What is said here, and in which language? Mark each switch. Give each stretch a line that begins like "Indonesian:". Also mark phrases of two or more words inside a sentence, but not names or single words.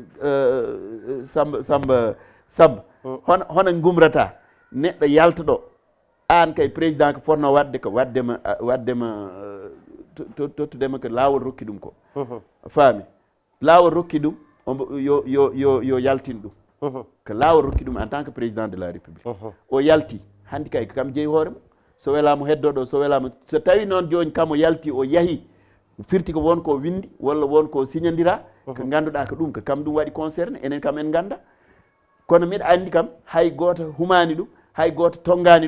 Fula: Samba hono gumrata neɗɗo yalta ɗo an kay président ko fonno wadde ko waddema tottudema ko laawol rokki ɗum ko faami laawol rokki ɗum yo yaltin ɗum ko laawol rokki ɗum
French: en tant que président de la république
Fula: o yalti hannde kay ko kam jeeyi hoorema so welama heddoɗo so welama so tawi noon joni kam o yalti o yaahi firti ko wonko windi walla wonko signodira ko ganduɗa ko ɗum ko kam ɗum waɗi concerné enen kam en ganda kono mbiɗa andi kam hay goto humani ɗum hay goto tongani